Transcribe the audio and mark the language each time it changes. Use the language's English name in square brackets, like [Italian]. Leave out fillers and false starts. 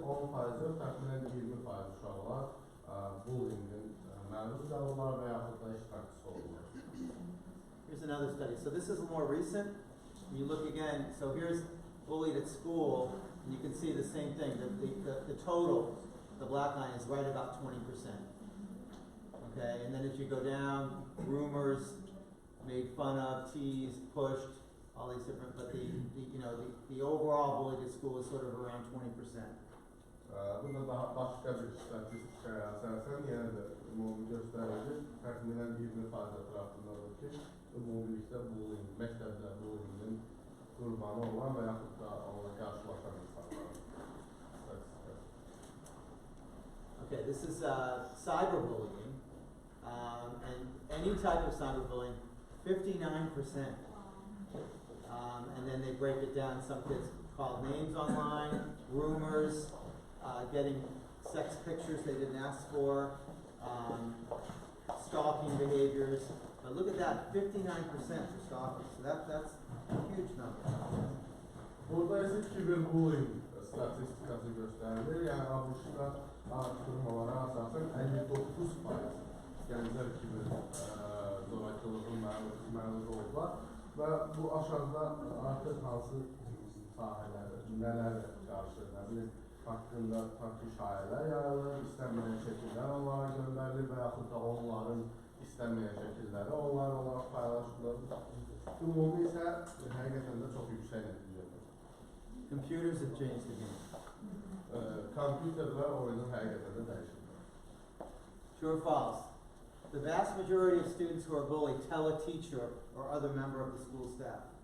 [Azerbaijani] 10%'ı təxminən 20% uşaqlar bullyingin məruz qalırlar və yaxud da iştirakçısı olurlar. [English] Here's another study. So this is more recent. You look again. So here's bullied at school, and you can see the same thing. The total, the black line is right about 20%. Okay, and then as you go down, groomers, made fun of, teased, pushed, all these different, but the overall bullying at school is sort of around 20%. [Azerbaijani] Bu da daha başqa bir statistikaya əsasən yenə də ümumi göstərilir. Təxminən 20% ətrafındadır ki, ümumilikdə bullying, məktəbdə bullyingin qurbanı olan və yaxud da onunla qarşılaşan insanlar. [English] Okay, this is cyberbullying, and any type of cyberbullying, 59%. And then they break it down. Some kids call names online, rumors, getting sex pictures they didn't ask for, stalking behaviors. But look at that, 59% for stalking. So that's a huge number. [Azerbaijani] Burada ise kiberbullying statistikası gösterilir. Yani ABŞ-da araştırmalara asasen 59% gənclər kiber zorakılığın məruz oldular. Və bu aşağıda artıq hansı sahələri, nələr qarşı, nə bilim, haqqında farklı şayiələr yayılır, istənməyən şəkillər onlara göndərilir və yaxud da onların istənməyən şəkilləri onlar olaraq paylaşılır. Ümumi isə həqiqətən də çox yüksək nəticədir. [English] Computers have changed the game. [Azerbaijani] Kompüterlər oyunu həqiqətən də dəyişir. [English] True or false? The vast majority of students who are bullied tell a teacher or other member of the school staff.